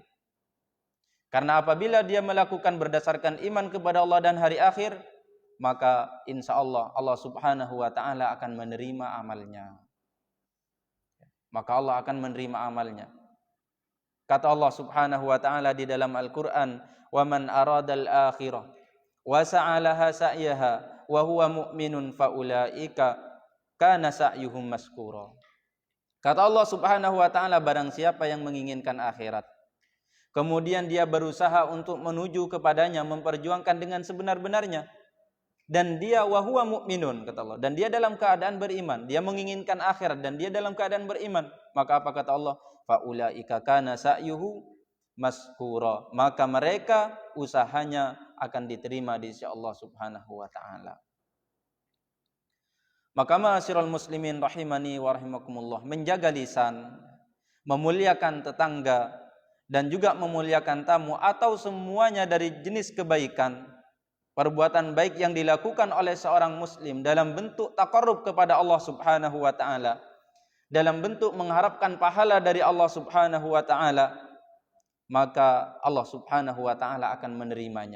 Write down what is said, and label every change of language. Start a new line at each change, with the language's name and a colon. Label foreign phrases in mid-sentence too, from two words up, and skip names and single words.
Indonesian: Karena apabila dia melakukan berdasarkan iman kepada Allah dan hari akhir, maka
Arabic: إن شاء الله الله سبحانه وتعالى
Indonesian: akan menerima amalnya. Maka Allah akan menerima amalnya. Kata Allah
Arabic: سبحانه وتعالى
Indonesian: di dalam Al-Qur'an,
Arabic: "ومن أراد الآخرة وسعى لها سعيها وهو مؤمن فأولئك كان سعيهم مشكورا."
Indonesian: Kata Allah
Arabic: سبحانه وتعالى,
Indonesian: barang siapa yang menginginkan akhirat, kemudian dia berusaha untuk menuju kepadanya, memperjuangkan dengan sebenar-benarnya, dan dia
Arabic: وهو مؤمن,
Indonesian: kata Allah, dan dia dalam keadaan beriman, dia menginginkan akhirat dan dia dalam keadaan beriman, maka apa kata Allah?
Arabic: فأولئك كان سعيه مشكورا,
Indonesian: maka mereka usahanya akan diterima di sisi Allah
Arabic: سبحانه وتعالى.
Indonesian: Maka
Arabic: معاشر المسلمين رحمني ورحمكم الله,
Indonesian: menjaga lisan, memuliakan tetangga, dan juga memuliakan tamu, atau semuanya dari jenis kebaikan, perbuatan baik yang dilakukan oleh seorang muslim dalam bentuk taqarrub kepada Allah
Arabic: سبحانه وتعالى,
Indonesian: dalam bentuk mengharapkan pahala dari Allah
Arabic: سبحانه وتعالى,
Indonesian: maka Allah
Arabic: سبحانه وتعالى
Indonesian: akan menerimanya.